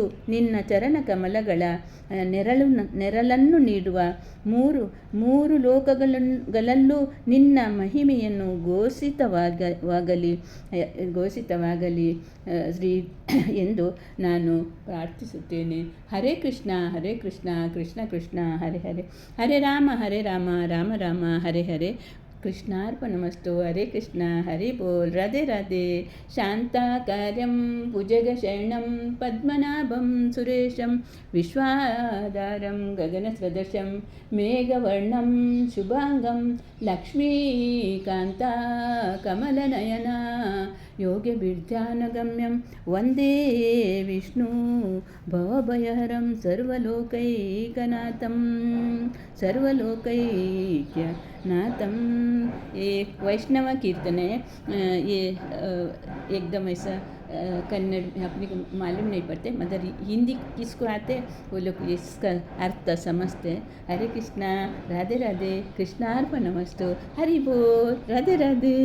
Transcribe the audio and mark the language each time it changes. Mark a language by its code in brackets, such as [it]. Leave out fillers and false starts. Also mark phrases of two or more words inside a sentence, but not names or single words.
[kn] ನಿನ್ನ ಚರಣ ಕಮಲಗಳ ನೆರಳನ್ನು ನೀಡುವ ಮೂರು ಲೋಕಗಳಲ್ಲೂ ನಿನ್ನ ಮಹಿಮೆಯನ್ನು ಘೋಷಿತವಾಗಲಿ ಶ್ರೀ ಎಂದು ನಾನು ಪ್ರಾರ್ಥಿಸುತ್ತೇನೆ. [sa] ಹರೇ ಕೃಷ್ಣ ಕೃಷ್ಣ ಕೃಷ್ಣ ಹರೆ ಹರೆ, ಹರೇ ರಾಮ ರಾಮ ರಾಮ ಹರೆ ಹರೆ. ಕೃಷ್ಣಾರ್ಪಣಮಸ್ತು. ಹರೇ ಕೃಷ್ಣ, ಹರಿ ಬೋಲ್, ರಾಧೆ ರಾಧೆ. ಶಾಂತಾಕಾರ್ಯಂ ಭುಜಗಶಯನಂ ಪದ್ಮನಾಭಂ ಸುರೇಶಂ, ವಿಶ್ವಾಧಾರಂ ಗಗನಸದೃಶಂ ಮೇಘವರ್ಣಂ ಶುಭಾಂಗಂ, ಲಕ್ಷ್ಮೀಕಾಂತ ಕಮಲನಯನ ಯೋಗವಿದ್ಯಾನಗಮ್ಯಂ, ವಂದೇ ವಿಷ್ಣು ಭವಭಯಹರಂ ಸರ್ವಲೋಕೈಕನಾಥಂ. [hi] ये वैष्णव कीर्तन है, ये एकदम ऐसा कन्नड़ अपने को मालूम नहीं पड़ते, मगर हिंदी किसको आते वो लोग इसका अर्थ समझते हैं. [sa] हरे कृष्णा, राधे राधे. कृष्णार्पणमस्तु. हरि बोल, राधे राधे.